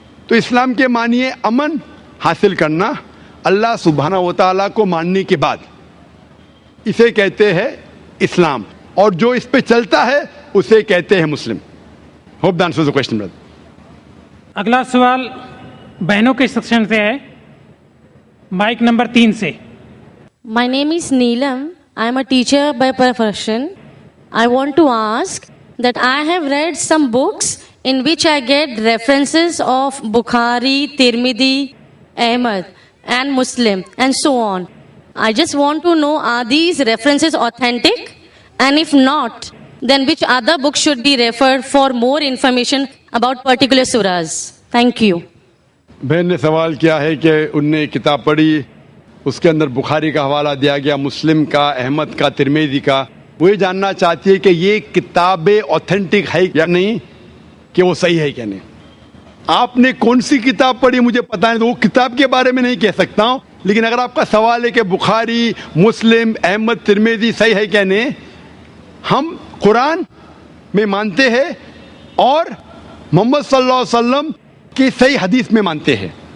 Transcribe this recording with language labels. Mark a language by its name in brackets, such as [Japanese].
[Hindi] तो इस्लाम के मानी है अमन हासिल करना, अल्लाह सुब्हानहू व तआला को मानने के बाद, इसे कहते हैं इस्लाम। और जो इस पे चलता है उसे कहते हैं मुस्लिम। [English] Hope that answers the question brother. [Hindi] अगला सवाल बहनों के सेक्शन से है, माइक नंबर 3 से। [English] My name is Neelam. I am a teacher by profession. I want to ask that I have read some books in which I get references of Bukhari, Tirmidhi, Ahmad and Muslim and so on. I just want to know, are these references authentic? And if not, then which other books should be referred for more information about particular surahs? Thank you. [Hindi] बहन ने सवाल किया है कि उनने किताब पढ़ी, उसके अंदर बुखारी का हवाला दिया गया, मुस्लिम का, अहमद का, तिरमिज़ी का। वो ये जानना चाहती है कि ये किताबें ऑथेंटिक है या नहीं, कि वो सही है क्या नहीं। आपने कौन सी किताब पढ़ी मुझे पता नहीं, तो वो किताब के बारे में नहीं कह सकता हूँ, लेकिन अगर आपका सवाल है कि बुखारी, मुस्लिम, अहमद, तिरमिज़ी सही है क्या नहीं, हम कुरान में मानते हैं और मोहम्मद सल्लल्लाहु अलैहि वसल्लम की सही हदीस में मानते हैं।